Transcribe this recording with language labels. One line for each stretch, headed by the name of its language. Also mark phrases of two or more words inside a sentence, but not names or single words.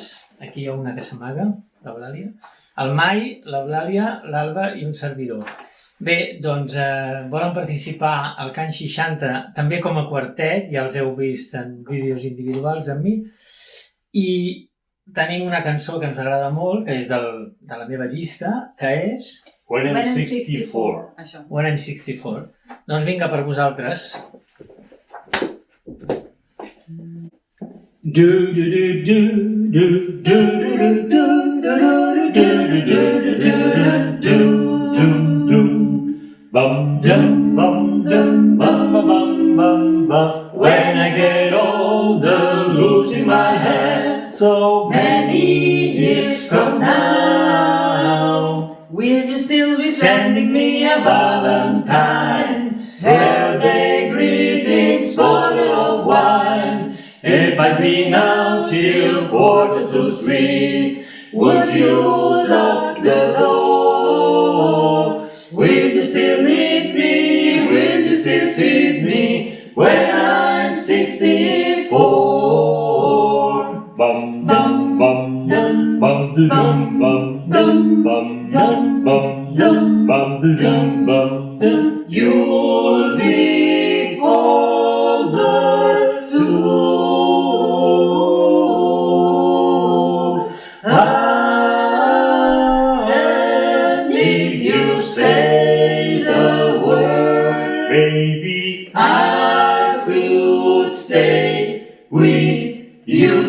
Catalan: Aquí hi ha una que s'amaga, l'Eulàlia. El Mai, l'Eulàlia, l'Alba i un servidor. Bé, doncs volen participar al Can 60 també com a quartet, ja els heu vist en vídeos individuals amb mi, i tenim una cançó que ens agrada molt, que és de la meva llista, que és... When I'm 64. Això. When I'm 64. Doncs vinga, per vosaltres. Bum dum bum dum bum bum bum bum bum.
English: When I get older, losing my head, so many years from now, Will you still be sending me a Valentine, birthday greetings, bottle of wine? If I clean out till 2:45, would you lock the door? Will you still need me? Will you still feed me when I'm 64? Bum bum bum dum bum dum bum dum bum dum bum dum bum dum bum dum. You'll be older soon. And if you say the word, baby, I could stay with you.